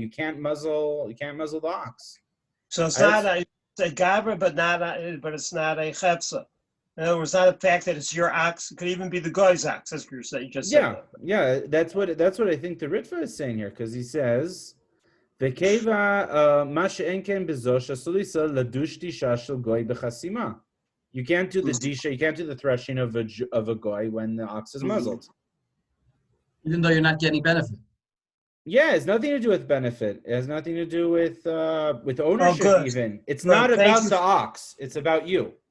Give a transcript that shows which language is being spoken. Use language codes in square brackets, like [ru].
[en] You can't muzzle the ox. So it's not a Gavra, but it's not a Chepsa. In other words, not a fact that it's your ox. It could even be the goy's ox, as you just said. Yeah, that's what I think the Ritvah is saying here, because he says, [he] וכיבה, מה שאין כן בזו, שאסור לישראל לדוש דישה של גוי בחסימה. [en] You can't do the disha, you can't do the threshing of a goy when the ox is muzzled. Even though you're not getting benefit. Yeah, it's nothing to do with benefit. It has nothing to do with ownership even. It's not about the ox. It's about you.